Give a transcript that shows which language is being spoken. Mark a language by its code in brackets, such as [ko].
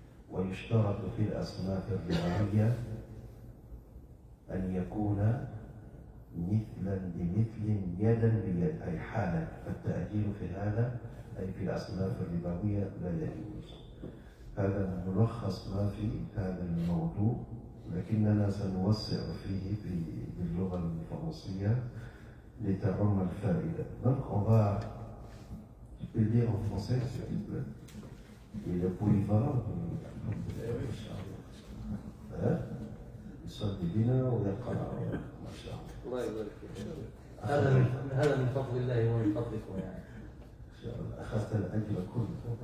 [ar] ويشترط في الأصناف الربوية أن يكون مثلا بمثل يدا بيد، أي حالا. فالتأجيل في هذا أي في الأصناف الربوية لا يجوز. هذا ملخص ما في هذا الموضوع، لكننا سنوسع فيه باللغة الفرنسية لتعم الفائدة. [fr] Donc on va, tu peux le dire en français s'il te plaît. Il est polyvalent. Il soit divin ou [ar] يقرأ ما شاء الله. الله يبارك فيك. هذا من فضل الله ومن فضلكم يعني. إن شاء الله أخذت الأجر كله.